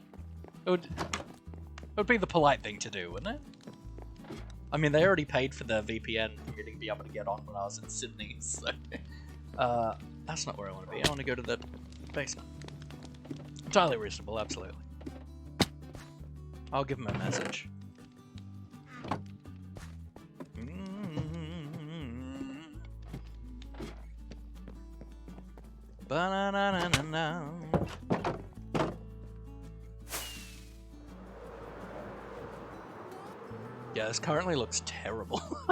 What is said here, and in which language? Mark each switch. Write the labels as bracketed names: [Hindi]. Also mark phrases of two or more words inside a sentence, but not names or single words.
[English] It would be the polite thing to do, wouldn't it? I mean, they already paid for the VPN for me to be able to get on when I was in Sydney, so... that's not where I want to be. I want to go to the basement. Entirely reasonable, absolutely. I'll give him a message. Ba-na-na-na-na-na. Yeah, this currently looks terrible.